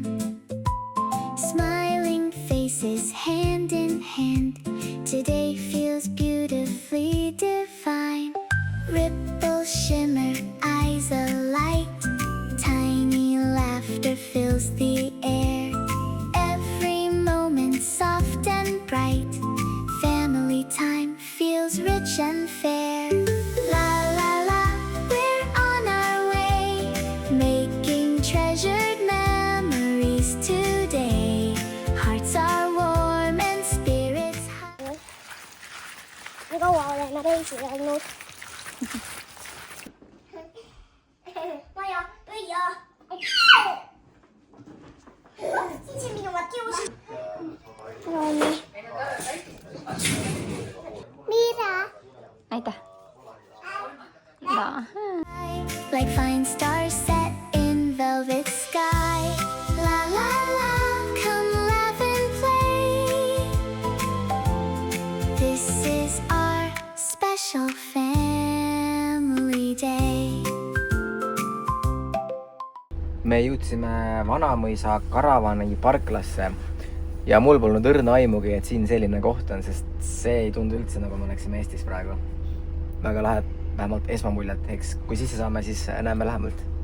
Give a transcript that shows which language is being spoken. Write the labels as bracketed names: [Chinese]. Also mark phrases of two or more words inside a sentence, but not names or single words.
[English] Smiling faces hand in hand, today feels beautifully divine. Ripples shimmer, eyes alight, tiny laughter fills the air. Every moment soft and bright, family time feels rich and fair. [Estonian] Kaua oleme reisil olnud. Maja, Õia. Siin see minu kiusi. Rooni. Miira. Aitäh. [English] Like fine stars set in velvet sky. La la la, come laugh and play. This is our special family day. [Estonian] Me jõudsime Vanamõisa karavani parklasse ja mul polnud õrna aimugi, et siin selline koht on, sest see ei tundu üldse nagu me oleksime Eestis praegu. Väga lahe, vähemalt esmamuljet, eks kui sisse saame, siis näeme lähemalt.